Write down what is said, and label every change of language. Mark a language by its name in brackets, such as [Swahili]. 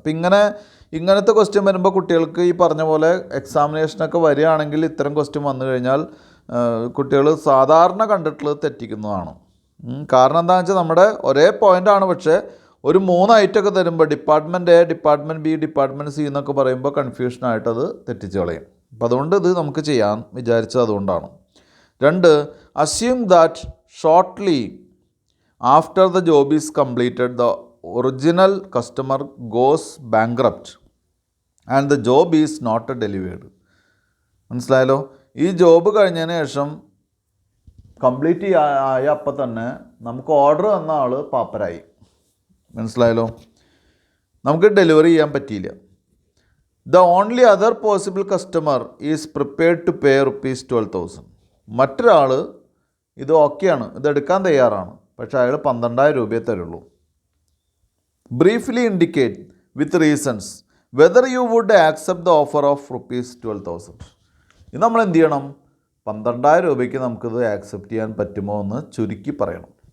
[Malayalam] അപ്പോൾ ഇങ്ങനത്തെ ക്വസ്റ്റ്യൻ വരുമ്പോൾ കുട്ടികൾക്ക് ഈ പറഞ്ഞ പോലെ എക്സാമിനേഷനൊക്കെ വരികയാണെങ്കിൽ ഇത്തരം ക്വസ്റ്റ്യൻ വന്നു കഴിഞ്ഞാൽ കുട്ടികൾ സാധാരണ കണ്ടിട്ടുള്ളത് തെറ്റിക്കുന്നതാണ്. കാരണം എന്താണെന്ന് വെച്ചാൽ നമ്മുടെ ഒരേ പോയിൻ്റാണ്, പക്ഷേ ഒരു 3 ഐറ്റമൊക്കെ തരുമ്പോൾ department A, department B, department C എന്നൊക്കെ പറയുമ്പോൾ കൺഫ്യൂഷനായിട്ട് അത് തെറ്റിച്ച് കളയും. അപ്പോൾ അതുകൊണ്ട് ഇത് നമുക്ക് ചെയ്യാൻ വിചാരിച്ചത് അതുകൊണ്ടാണ്. [English] 2, assume that shortly after the job is completed the original customer goes bankrupt and the job is not delivered. [Malayalam] മനസ്സിലായല്ലോ? ഈ ജോബ് കഴിഞ്ഞതിന് ശേഷം കംപ്ലീറ്റ് ആയ അപ്പം തന്നെ നമുക്ക് ഓർഡർ തന്ന ആൾ പാപ്പരായി. മനസ്സിലായല്ലോ? നമുക്ക് ഡെലിവറി ചെയ്യാൻ പറ്റിയില്ല. [English] The only other possible customer is prepared to pay ₹12,000. [Malayalam] മറ്റൊരാൾ ഇത് ഓക്കെയാണ്, ഇതെടുക്കാൻ തയ്യാറാണ്, പക്ഷേ അയാൾ 12,000 രൂപയെ തരുള്ളൂ. [English] Briefly indicate with reasons whether you would accept the offer of ₹12,000. [Malayalam] ഇത് നമ്മൾ എന്ത് ചെയ്യണം? 12,000 രൂപയ്ക്ക് നമുക്കിത് ആക്സെപ്റ്റ് ചെയ്യാൻ പറ്റുമോ എന്ന് ചുരുക്കി പറയണം.